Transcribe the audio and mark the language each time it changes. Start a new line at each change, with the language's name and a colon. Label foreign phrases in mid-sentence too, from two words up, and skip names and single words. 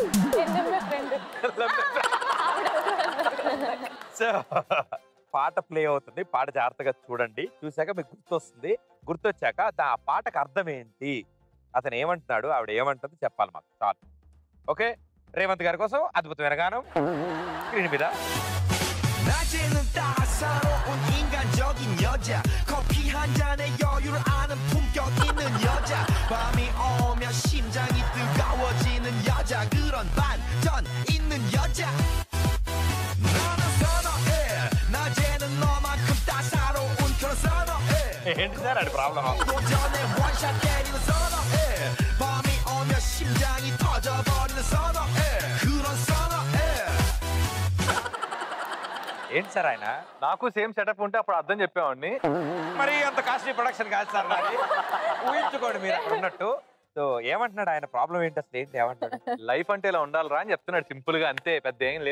Telugu: సో పాట ప్లే అవుతుంది, పాట జాగ్రత్తగా చూడండి. చూసాక మీకు గుర్తొస్తుంది. గుర్తొచ్చాక ఆ పాటకు అర్థం ఏంటి, అతను ఏమంటున్నాడు, ఆవిడ ఏమంటుంది చెప్పాలి మాకు. చాలు. ఓకే, రేవంత్ గారి కోసం అద్భుతమైన గానం స్క్రీన్ మీద.
Korean: 낮에는 따사로운 인간적인 여자 커피 한 잔에 여유를 아는 품격 있는 여자 밤이 오면 심장이 뜨거워지는 여자 그런 반전 있는 여자 너는 선어해 낮에는 너만큼 따사로운 그런 선어해
Telugu: ఏంటి సార్ అది ప్రాబ్లమ్?
Korean: 오전에 원샷 때리는 선어해 밤이 오면 심장이 터져버리는 선어해 그런 선어해
Telugu: ఏంటి సార్ ఆయన? నాకు
English: same setup
Telugu: ఉంటే అప్పుడు అర్థం చెప్పేవాడిని. మరి అంత
English: costly production
Telugu: కాదు సార్ నాది. ఊహించుకోండి మీరు అక్కడ ఉన్నట్టు. సో ఏమంటున్నాడు ఆయన? ప్రాబ్లం ఏంటి అసలు? ఏంటి ఏమంటాడు? లైఫ్ అంటే ఇలా ఉండాలిరా అని చెప్తున్నాడు సింపుల్ గా, అంతే. పెద్ద ఏం లేదు.